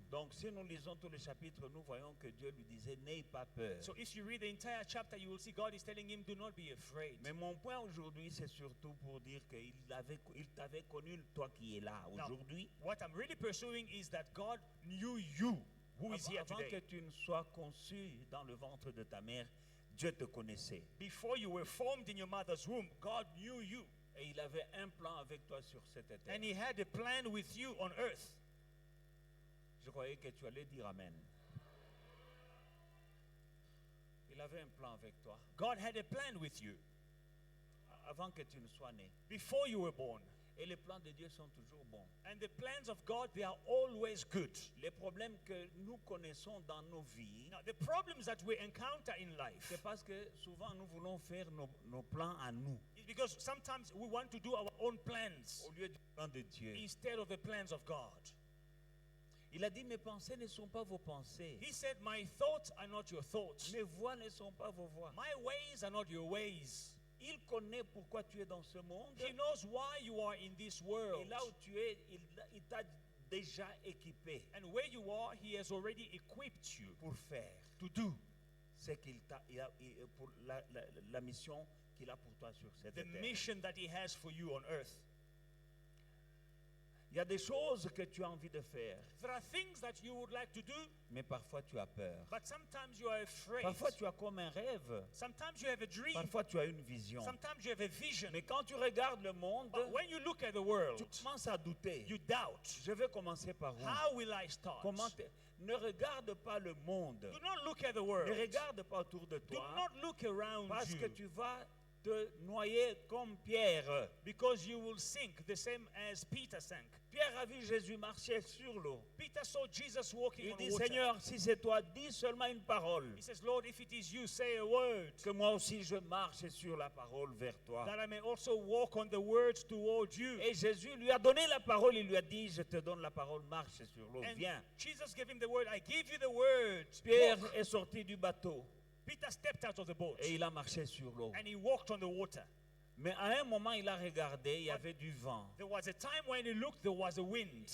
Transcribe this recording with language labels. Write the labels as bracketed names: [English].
[French] Donc si nous lisons tout le chapitre, nous voyons que Dieu lui disait, n'aie pas peur. [English] So if you read the entire chapter, you will see God is telling him, do not be afraid. [French] Mais mon point aujourd'hui, c'est surtout pour dire qu'il t'avait connu, toi qui es là [English] Now, [French] aujourd'hui. [English] what I'm really pursuing is that God knew you, who is here [French] Avant que [English] today. [French] tu ne sois conçu dans le ventre de ta mère, Dieu te connaissait. [English] Before you were formed in your mother's womb, God knew you. [French] Et il avait un plan avec toi sur cette terre. [English] And he had a plan with you on earth. [French] Je croyais que tu allais dire Amen. Il avait un plan avec toi [English] God had a plan with you [French] avant que tu ne sois né. [English] before you were born. [French] Et les plans de Dieu sont toujours bons. [English] And the plans of God, they are always good. [French] Les problèmes que nous connaissons dans nos vies, [English] Now, the problems that we encounter in life [French] c'est parce que souvent nous voulons faire nos plans à nous [English] is because sometimes we want to do our own plans [French] au lieu du plan de Dieu. [English] instead of the plans of God. [French] Il a dit, mes pensées ne sont pas vos pensées. [English] He said, my thoughts are not your thoughts. [French] Mes voies ne sont pas vos voies. [English] My ways are not your ways. [French] Il connaît pourquoi tu es dans ce monde. [English] He knows why you are in this [French] Et [English] world. [French] là où tu es, il t'a déjà équipé [English] And where you are, he has already equipped you [French] pour faire [English] to do [French] ce qu'il t'a, pour la mission qu'il a pour toi sur cette [English] the [French] terre. [English] mission that he has for you on earth. [French] Il y a des choses que tu as envie de faire, [English] There are things that you would like to do, [French] mais parfois tu as peur. [English] but sometimes you are afraid. [French] Parfois tu as comme un rêve. [English] Sometimes you have a dream. [French] Parfois tu as une vision. [English] Sometimes you have a vision. [French] Mais quand tu regardes le monde, [English] But when you look at the world, [French] tu commences à douter. [English] you doubt. [French] Je vais commencer par où? [English] How will I start? [French] Ne regarde pas le monde. [English] Do not look at the world. [French] Ne regarde pas autour de [English] Do [French] toi. [English] not look around [French] Parce que [English] you. [French] tu vas te noyer comme Pierre. [English] because you will sink the same as Peter sank. [French] Pierre a vu Jésus marcher sur l'eau. [English] Peter saw Jesus walking [French] Il [English] on [French] dit, [English] water. [French] Seigneur, si c'est toi, dis seulement une parole. [English] He says, Lord, if it is you, say a word, [French] Que moi aussi je marche sur la parole vers toi. [English] that I may also walk on the words towards you. [French] Et Jésus lui a donné la parole, il lui a dit, je te donne la parole, marche sur l'eau, [English] And [French] viens. [English] Jesus gave him the word, I give you the word. [French] Pierre [English] Walk. [French] est sorti du bateau [English] Peter stepped out of the boat [French] et il a marché sur l'eau. [English] and he walked on the water. [French] Mais à un moment, il a regardé, il y avait du vent. [English] There was a time when he looked, there was a wind.